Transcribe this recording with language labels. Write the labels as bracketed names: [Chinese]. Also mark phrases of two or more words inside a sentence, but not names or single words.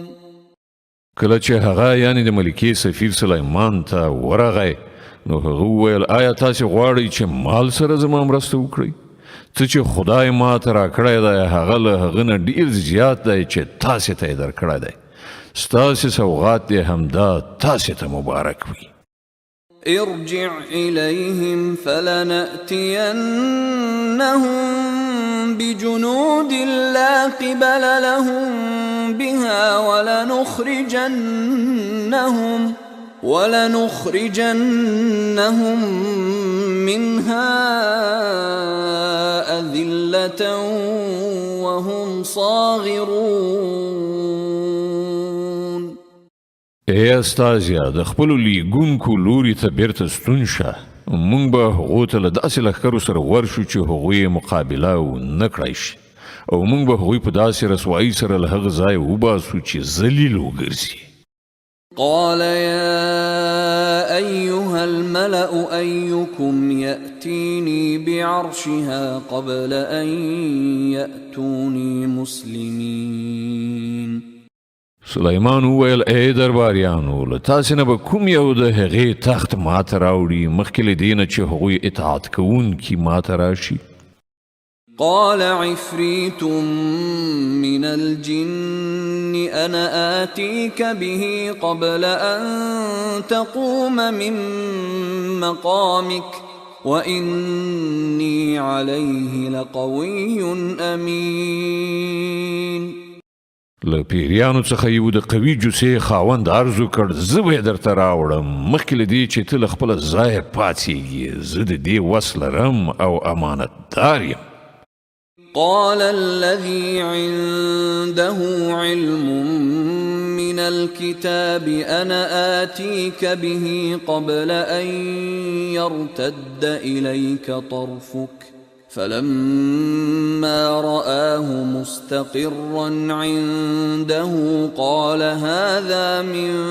[Pashto] کله چې هغه یعنی د ملکې سفیر سلیمان ته ورغی نو هغه وویل آیا تاسې غواړئ چې مال سره زما مرسته وکړئ؟ څه چې خدای ما ته راکړی دی هغه له هغه نه ډېر زیات دی چې تاسې ته یې درکړی دی. ستاسې سوغات دې همدا تاسې ته مبارک وي. [Arabic] ارجع إليهم فلنأتينهم بجنود لا قبل لهم بها ولنخرجنهم منها أذلة وهم صاغرون. [Pashto] ای استازیا د خپلو لیږونکو لوري ته بیرته ستون شه. موږ به هغو ته له داسې لښکرو سره ورشو چې هغوی مقابله ونه کړی شي او موږ به هغوی په داسې رسوایي سره له هغه ځایه وباسو چې ذلیل وګرځي. [Arabic] قال يا أيها الملأ أيكم يأتيني بعرشها قبل أن يأتوني مسلمين. [Pashto] سلیمان وویل ای درباریانو له تاسې نه به کوم یو د هغې تخت ماته راوړي مخکې له دې نه چې هغوی اطاعت کوونکي ماته راشي. [Arabic] قال عفريت من الجن أنا آتيك به قبل أن تقوم من مقامك وإني عليه لقوي أمين. [Pashto] له پیریانو څخه یو د قوي جوسې خاوند عرض وکړ زه به یې درته راوړم مخکې له دې چې ته له خپله ځایه پاڅېږې زه د دې وس لرم او امانتدار یم. [Arabic] قال الذي عنده علم من الكتاب أنا آتيك به قبل أن يرتد إليك طرفك فلما رآه مستقرا عنده قال هذا من